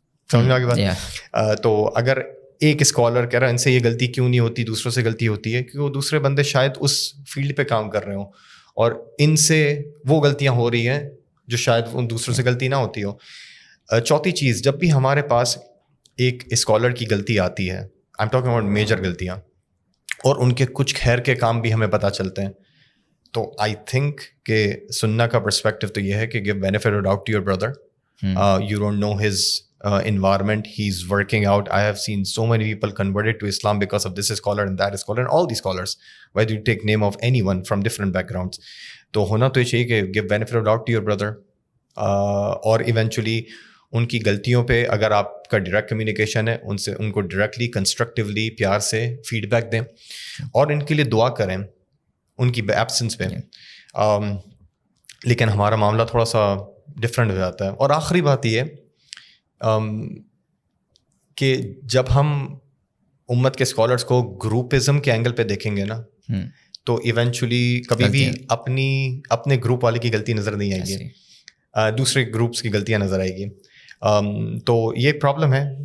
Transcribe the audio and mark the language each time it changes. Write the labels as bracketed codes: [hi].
[ur] سمجھ میں آ گئی بات؟ تو اگر ایک اسکالر کہہ رہا ہے ان سے یہ غلطی کیوں نہیں ہوتی, دوسروں سے غلطی ہوتی ہے, کیونکہ وہ دوسرے بندے شاید اس فیلڈ پہ کام کر رہے ہوں اور ان سے وہ غلطیاں ہو رہی ہیں جو شاید ان دوسروں سے غلطی نہ ہوتی ہو. چوتھی چیز, جب بھی ہمارے پاس ایک اسکالر کی غلطی آتی ہے, [en] I am talking about major [ur] غلطیاں, اور ان کے کچھ خیر کے کام بھی ہمیں پتہ چلتے ہیں, تو آئی تھنک کہ سننا کا پرسپیکٹو تو یہ ہے کہ [en] Give benefit of doubt to your brother. You don't know his environment he's working out. I have seen so many people converted to Islam because of this scholar and that scholar and all these scholars. Whether you take name of anyone from different backgrounds, [ur] تو ہونا تو یہ چاہیے کہ [en] give benefit of doubt to your brother, اور eventually [ur] ان کی غلطیوں پہ اگر آپ کا ڈائریکٹ کمیونیکیشن ہے ان کو ڈائریکٹلی کنسٹرکٹیولی پیار سے فیڈ بیک دیں اور ان کے لیے دعا کریں ان کی ایبسنس پہ. لیکن ہمارا معاملہ تھوڑا سا ڈفرینٹ ہو جاتا ہے. اور آخری بات یہ کہ جب ہم امت کے اسکالرس کو گروپزم کے اینگل پہ دیکھیں گے نا تو ایونچولی کبھی بھی اپنے گروپ والے کی غلطی نظر نہیں آئے گی, دوسرے گروپس کی غلطیاں نظر آئے گی. تو یہ پرابلم ہے.